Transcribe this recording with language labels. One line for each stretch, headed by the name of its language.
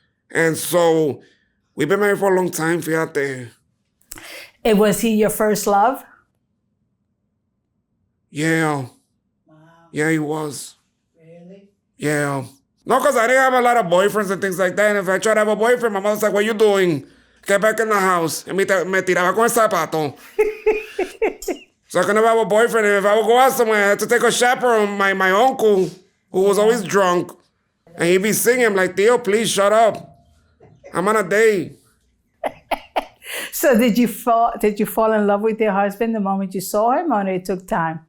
English: And so we've been married for a long time,
Spanish: fíjate.
English: And was he your first love? Yeah. Wow. Yeah, he was. Really? Yeah. No, because I didn't have a lot of boyfriends and things like that. And if I tried to have a boyfriend, my mother's like, what are you doing? Get back in the house.
Spanish: And me tiraba con el zapato.
English: So I could never have a boyfriend. And if I would go out somewhere, I had to take a chaperone, my uncle, who was always drunk. And he'd be singing. I'm like, Theo, please shut up. I'm on a date. So did you fall in love with your husband the moment you saw him, or it took time?